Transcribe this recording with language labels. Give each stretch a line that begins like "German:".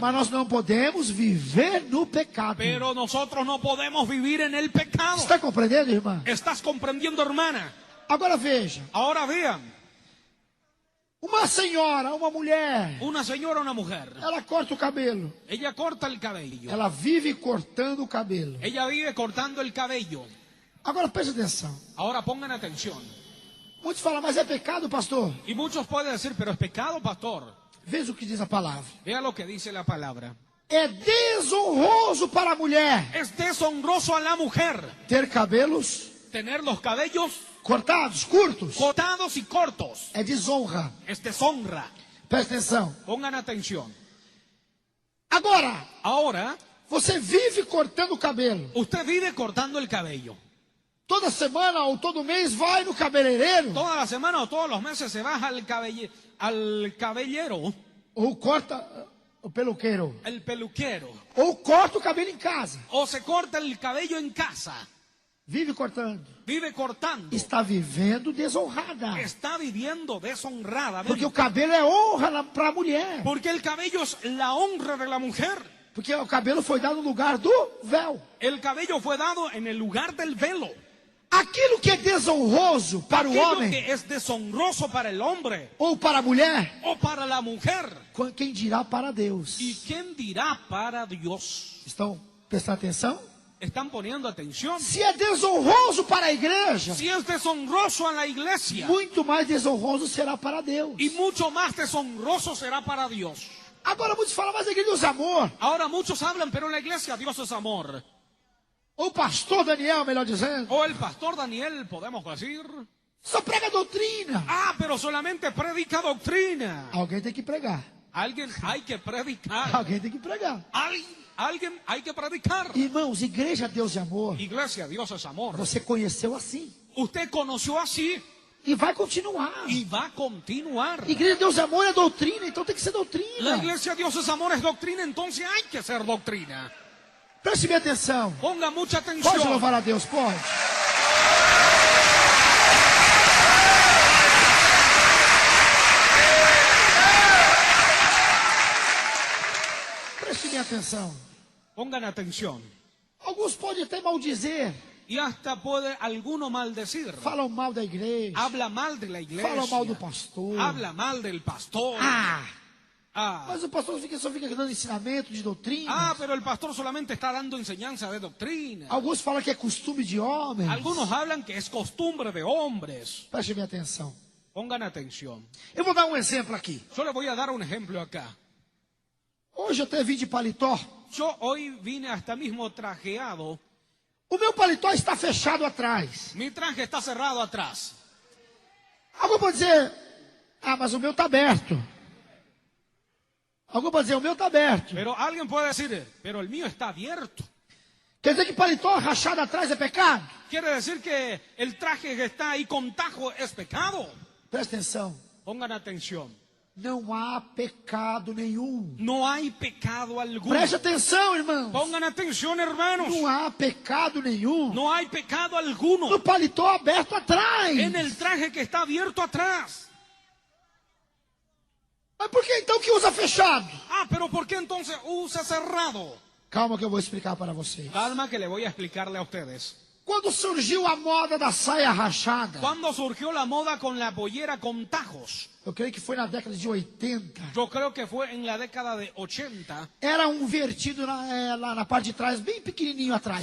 Portuguese: Mas nós não podemos viver no pecado.
Spanish: Pero nosotros no podemos vivir en el pecado.
Portuguese: Está compreendendo, irmã?
Spanish: ¿Estás comprendiendo, hermana?
Portuguese: Agora veja.
Spanish: Ahora vean.
Portuguese: Uma senhora, uma mulher,
Spanish: Una señora o una mujer.
Portuguese: ela corta o cabelo.
Spanish: Ella corta el cabello.
Portuguese: Ela vive cortando o cabelo.
Spanish: Ella vive cortando el cabello.
Portuguese: Agora preste atenção.
Spanish: Ahora pongan atención.
Portuguese: Muitos falam, mas é pecado, pastor?
Spanish: Y muchos pueden decir, pero es pecado, pastor.
Portuguese: Veja o que diz a palavra.
Spanish: Vea lo que dice la palabra.
Portuguese: É desonroso para a mulher
Spanish: Es deshonroso a la mujer
Portuguese: ter cabelos
Spanish: tener los cabellos
Portuguese: cortados, curtos.
Spanish: cortados y cortos.
Portuguese: É desonra.
Spanish: Es deshonra.
Portuguese: Preste atenção.
Spanish: Pongan atención.
Portuguese: Agora,
Spanish: Ahora,
Portuguese: você vive cortando o cabelo.
Spanish: usted vive cortando el cabello.
Portuguese: Toda semana ou todo mês vai no cabeleireiro
Spanish: Toda la semana o todos los meses se baja al cabellero,
Portuguese: ou corta o peluqueiro.
Spanish: el peluquero,
Portuguese: Ou corta o cabelo em casa.
Spanish: o se corta el cabello en casa.
Portuguese: Vive cortando.
Spanish: Vive cortando.
Portuguese: Está vivendo desonrada.
Spanish: Está viviendo deshonradamente.
Portuguese: Porque o cabelo é honra para a mulher.
Spanish: Porque el cabello es la honra de la mujer.
Portuguese: Porque o cabelo foi dado no lugar do véu.
Spanish: El cabello fue dado en el lugar del velo.
Portuguese: Aquilo que é desonroso para o
Spanish: Aquello
Portuguese: homem
Spanish: que es deshonroso para el hombre
Portuguese: ou para a mulher,
Spanish: o para la mujer.
Portuguese: quem dirá para Deus?
Spanish: ¿Y quién dirá para Dios?
Portuguese: Estão prestando atenção?
Spanish: ¿Están poniendo atención?
Portuguese: Se é desonroso para a igreja,
Spanish: Si es deshonroso a la iglesia,
Portuguese: muito mais desonroso será para Deus.
Spanish: y mucho más deshonroso será para Dios.
Portuguese: Agora muitos falam, mas a igreja usa amor.
Spanish: Ahora muchos hablan, pero en la iglesia Dios es amor.
Portuguese: Ou o pastor Daniel, melhor dizendo,
Spanish: O el pastor Daniel, podemos decir.
Portuguese: só prega doutrina.
Spanish: Ah, pero solamente predica doctrina.
Portuguese: Alguém tem que pregar.
Spanish: Alguien hay que predicar.
Portuguese: Alguém tem que pregar.
Spanish: Alguien hay que predicar.
Portuguese: Irmãos, igreja Deus de amor.
Spanish: Iglesia, Dios es amor.
Portuguese: Você conheceu assim.
Spanish: Usted conoció así
Portuguese: E vai continuar.
Spanish: y va a continuar.
Portuguese: Igreja Deus de amor é doutrina, então tem que ser
Spanish: La
Portuguese: doutrina.
Spanish: iglesia Dios es amor, es doctrina, entonces hay que ser doctrina.
Portuguese: Preste bem atenção.
Spanish: Ponga mucha
Portuguese: Pode
Spanish: atención.
Portuguese: louvar a Deus, pode. Preste bem atenção.
Spanish: Pongan atención.
Portuguese: Alguns podem até maldizer.
Spanish: Y hasta puede alguno maldecir.
Portuguese: Falam mal da igreja.
Spanish: Habla mal de la iglesia.
Portuguese: Falam mal do pastor.
Spanish: Habla mal del pastor.
Portuguese: Mas o pastor só fica dando ensinamento de doutrina.
Spanish: Ah, pero el pastor solamente está dando enseñanza de doctrina.
Portuguese: Alguns falam que é costume de homens.
Spanish: Algunos hablan que es costumbre de hombres.
Portuguese: Preste bem atenção.
Spanish: Pongan atención.
Portuguese: Eu vou dar um exemplo aqui.
Spanish: Yo le voy a dar un ejemplo acá.
Portuguese: Hoje eu até vim de paletó.
Spanish: Yo hoy vine hasta mismo trajeado.
Portuguese: O meu paletó está fechado atrás.
Spanish: Mi traje está cerrado atrás.
Portuguese: Alguém pode dizer, mas o meu está aberto. Alguém pode dizer, o meu está aberto.
Spanish: Pero alguien puede decir, pero el mío está abierto.
Portuguese: Quer dizer que paletó rachado atrás é pecado?
Spanish: Quiere decir que el traje que está ahí con tajo es pecado.
Portuguese: Presta atenção.
Spanish: Pongan atención.
Portuguese: Não há pecado nenhum.
Spanish: No hay pecado alguno.
Portuguese: Preste atenção, irmãos.
Spanish: Pongan atención, hermanos.
Portuguese: Não há pecado nenhum.
Spanish: No hay pecado alguno
Portuguese: No paletó aberto atrás.
Spanish: en el traje que está abierto atrás.
Portuguese: Mas por que então que usa fechado?
Spanish: Ah, pero ¿por qué entonces usa cerrado?
Portuguese: Calma que eu vou explicar para vocês.
Spanish: Calma que le voy a explicarle a ustedes.
Portuguese: Quando surgiu a moda da saia rachada,
Spanish: Cuando surgió la moda con la pollera con tajos,
Portuguese: eu creio que foi na década de 80,
Spanish: yo creo que fue en la década de 80,
Portuguese: era um vertido lá na parte de trás, bem pequenininho atrás.